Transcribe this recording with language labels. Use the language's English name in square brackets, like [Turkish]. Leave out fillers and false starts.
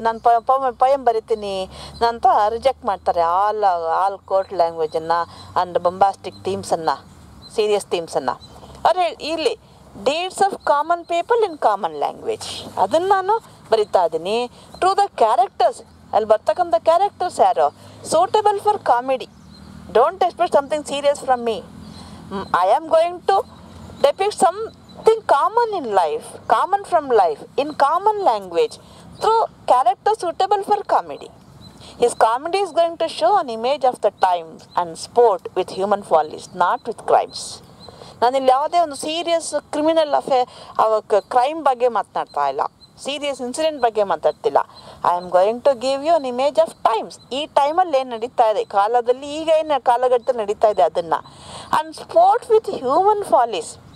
[Kannada] ನಾನು ಪೊಯಮ್ ಬರಿತೀನಿ ಅಂತ ರಿಜೆಕ್ಟ್ ಮಾಡ್ತಾರೆ all court ಲ್ಯಾಂಗ್ವೇಜನ್ನು and bombastic ಥೀಮ್ಸನ್ನು, serious ಥೀಮ್ಸನ್ನು. ಅವ್ರು ಇಲ್ಲಿ [English] deeds of common people in common language [Kannada] ಅದನ್ನು ನಾನು ಬರಿತಾ ಇದ್ದೀನಿ. [English] to the characters, [Kannada] ಅಲ್ಲಿ ಬರ್ತಕ್ಕಂಥ [English] Characters ಯಾರು suitable for comedy. Don't expect something serious from me. I am going to depict something common in life, common from life, in common language, through characters suitable for comedy. His comedy is going to show an image of the times and sport with human follies, not with crimes. [Kannada] ನಾನಿಲ್ಲಿ ಯಾವುದೇ ಒಂದು serious criminal crime ಬಗ್ಗೆ ಮಾತನಾಡ್ತಾ ಇಲ್ಲ, serious incident ಬಗ್ಗೆ ಮಾತಾಡ್ತಿಲ್ಲ. [English] I am going to give you an image of times. [Kannada] ಈ ಟೈಮಲ್ಲಿ ಏನು ನಡೀತಾ ಇದೆ, ಕಾಲದಲ್ಲಿ ಈಗ ಏನು ಕಾಲಘಟ್ಟದಲ್ಲಿ ನಡೀತಾ ಇದೆ ಅದನ್ನು. [English] And sport with human follies.